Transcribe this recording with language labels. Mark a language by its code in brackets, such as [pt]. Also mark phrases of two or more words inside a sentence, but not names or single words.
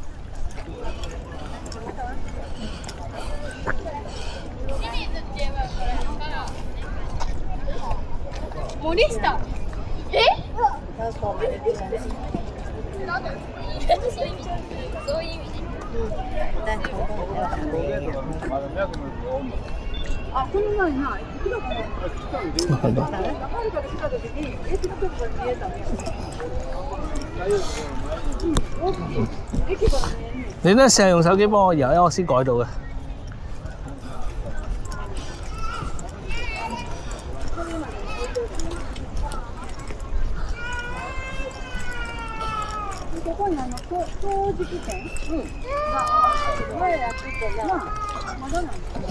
[ja] 森下。え？そういう意味ね。あ、この前な、いくらかな。 [yue] 係咯。你都成日用手機幫我搖，因為我先改到嘅。 [ja] ここに陶磁器店が前やっててな、まだなんだ。